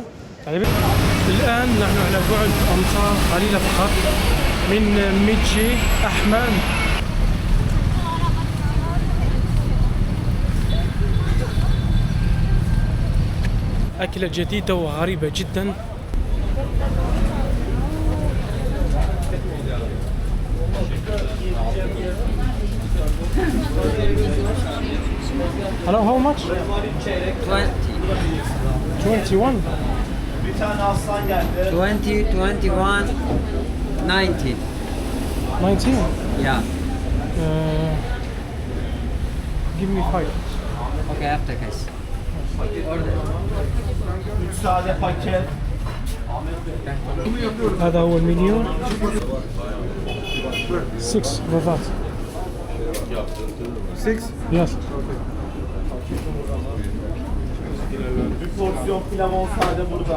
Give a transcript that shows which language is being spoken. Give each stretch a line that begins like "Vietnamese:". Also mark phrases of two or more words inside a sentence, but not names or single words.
Arabic: الآن نحن على بعد أمتار قليلة فقط من ميتجي أحمد. أكلة جديدة وغريبة جدا.
English: Hello, how much? 21. 20, 21, 19. 19? Yeah. Give me 5. Okay, after guys. Order.
Turkish: 3 sade paket.
Arabic: هذا هو المنيو. 6 رفات. 6.
English: Yes.
Turkish: Bir porsiyon pilav sade burada.